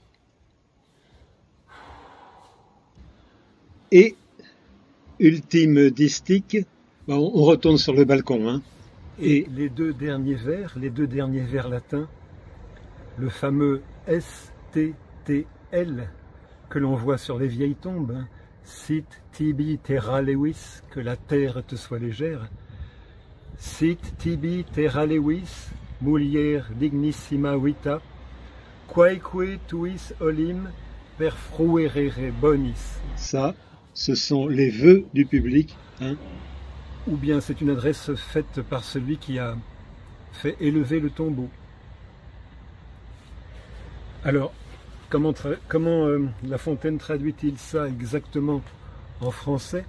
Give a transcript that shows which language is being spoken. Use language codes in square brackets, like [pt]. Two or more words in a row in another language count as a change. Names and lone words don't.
[fr] Et, ultime distique, on retourne sur le balcon, hein. Et les 2 derniers vers latins, le fameux STTL que l'on voit sur les vieilles tombes, hein. [la] Sit tibi terra lewis, [fr] que la terre te soit légère. [la] Sit tibi terra lewis, mulier dignissima vita, quaeque tuis olim per fruerere bonis. [fr] Ça, ce sont les vœux du public, hein. Ou bien c'est une adresse faite par celui qui a fait élever le tombeau. Alors, comment La Fontaine traduit-il ça exactement en français?